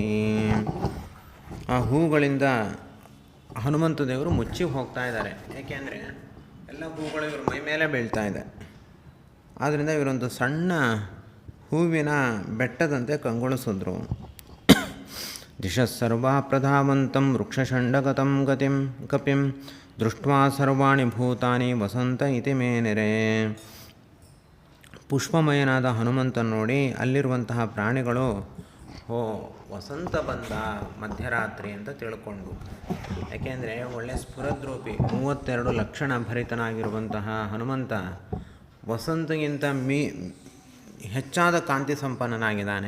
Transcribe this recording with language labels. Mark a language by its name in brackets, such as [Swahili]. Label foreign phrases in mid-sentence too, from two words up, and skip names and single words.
[Kannada] ಆ ಹೂಗಳಿಂದ ಹನುಮಂತ ದೇವರು ಮುಚ್ಚಿ ಹೋಗ್ತಾ ಇದ್ದಾರೆ. ಏಕೆಂದರೆ ಎಲ್ಲ ಹೂಗಳು ಇವ್ರ ಮೈ ಮೇಲೆ ಬೀಳ್ತಾ ಇದೆ. ಆದ್ದರಿಂದ ಇವರೊಂದು ಸಣ್ಣ ಹೂವಿನ ಬೆಟ್ಟದಂತೆ ಕಂಗೊಳಿಸಿದ್ರು. [Sanskrit] ದಿಶಸ್ಸರ್ವಾ ಪ್ರಧಾವಂತಂ ವೃಕ್ಷಷಂಡಗತಂ ಗತಿಂ ಕಪಿಂ ದೃಷ್ಟ್ವಾ ಸರ್ವಾಣಿ ಭೂತಾನಿ ವಸಂತ ಇತಿ ಮೇನಿರೆ. [Kannada] ಪುಷ್ಪಮಯನಾದ ಹನುಮಂತನ ನೋಡಿ ಅಲ್ಲಿರುವಂತಹ ಪ್ರಾಣಿಗಳು ವಸಂತ ಬಂದ ಮಧ್ಯರಾತ್ರಿ ಅಂತ ತಿಳ್ಕೊಂಡು. ಯಾಕೆಂದರೆ ಒಳ್ಳೆಯ ಸ್ಫುರದ್ರೂಪಿ 32 ಲಕ್ಷಣ ಭರಿತನಾಗಿರುವಂತಹ ಹನುಮಂತ ವಸಂತಗಿಂತ ಹೆಚ್ಚಾದ ಕಾಂತಿ ಸಂಪನ್ನನಾಗಿದ್ದಾನೆ.